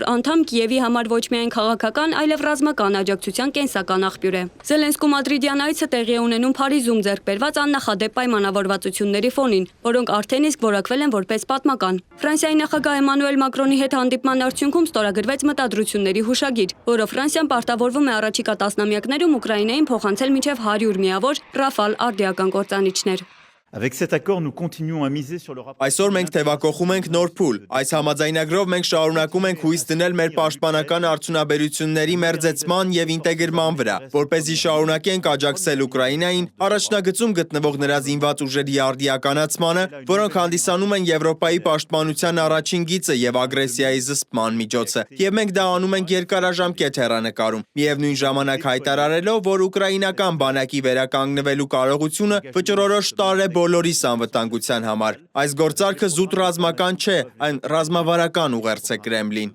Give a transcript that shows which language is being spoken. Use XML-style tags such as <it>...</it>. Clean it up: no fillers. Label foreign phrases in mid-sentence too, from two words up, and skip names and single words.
<hy>անդամ Կիևի համար ոչ միայն քաղաքական, այլև ռազմական աջակցության կենսական աղբյուր է։ Զելենսկու մադրիդյան այցը տեղի է ունենում Փարիզում ձեռք բերված աննախադեպ պայմանավորվածությունների ֆոնին, որոնք արդեն իսկ որակվել են որպես պատմական։ Ֆրանսիայի նախագահ Էմանուել Մակրոնի հետ հանդիպման արդյունքում ստորագրվեց մտադրությունների հուշագիր, որը Ֆրանսիան պարտավորվում է առաջիկա տասնամյակներում Ուկրաինային փոխանցել մինչև 100 միավոր Ռաֆալ արդիական կործանիչներ։</hy> <fr>Avec cet accord, nous continuons à miser sur le rapport.</fr> <hy>Այսօր մենք թևակողում ենք նոր փուլ։ Այս համաձայնագրով մենք շարունակում ենք հույս դնել մեր պաշտպանական արդյունաբերությունների մերձեցման եւ ինտեգրման վրա, որպեսզի շարունակենք աջակցել Ուկրաինային առաջնագծում գտնվող նրա զինված ուժերի արդիականացմանը, որոնք հանդիսանում են Եվրոպայի պաշտպանության առաջին գիծը եւ ագրեսիայի զսպման միջոցը։ Եվ մենք դա անում ենք երկարաժամկետ հեռանկարում, միևնույն ժամանակ հայտարարելով, որ ուկրաինական բանակի վերականգնվելու կարողությունը վճռորոշ տարր է բոլորիս անվտանգության համար։ Այս գործարքը զուտ ռազմական չէ, այն ռազմավարական ուղերձ է Կրեմլին։</hy>